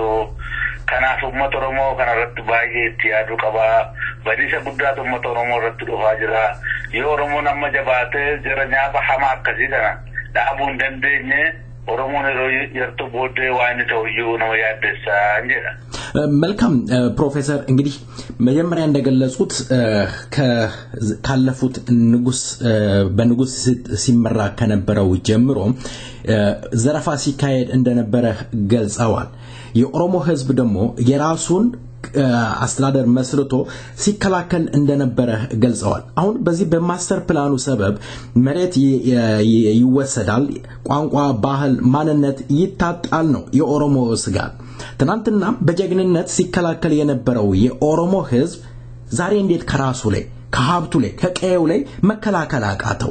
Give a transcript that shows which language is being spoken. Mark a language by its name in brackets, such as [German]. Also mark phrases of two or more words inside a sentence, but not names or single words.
[Oromo] Kanaaf uummata Oromoo kanarratti baay'ee itti yaaduu qabaa. Badiisa guddaatu uummata Oromoo irratti dhufaa jira. Yoo Oromoon amma jabaatee jira nyaapa hamaa akkasii kana dhaabuu hin dandeenye Oromoon yeroo yeroo booddee waan inni ta'uyyuu nama yaaddeessaa jedha. [Amharic] መልካም ፕሮፌሰር እንግዲህ መጀመሪያ እንደገለጹት ካለፉት በንጉስ ሲመራ ከነበረው ጀምሮ ዘረፋ ሲካሄድ እንደነበረ ገልጸዋል። የኦሮሞ ህዝብ ደግሞ የራሱን አስተዳደር መስርቶ ሲከላከል እንደነበረ ገልጸዋል። አሁን በዚህ በማስተር ፕላኑ ሰበብ መሬት ይወሰዳል፣ ቋንቋ፣ ባህል፣ ማንነት ይታጣል ነው የኦሮሞ ስጋት። ትናንትና በጀግንነት ሲከላከል የነበረው የኦሮሞ ህዝብ ዛሬ እንዴት ከራሱ ላይ ከሀብቱ ላይ ከቀየው ላይ መከላከል አቃተው?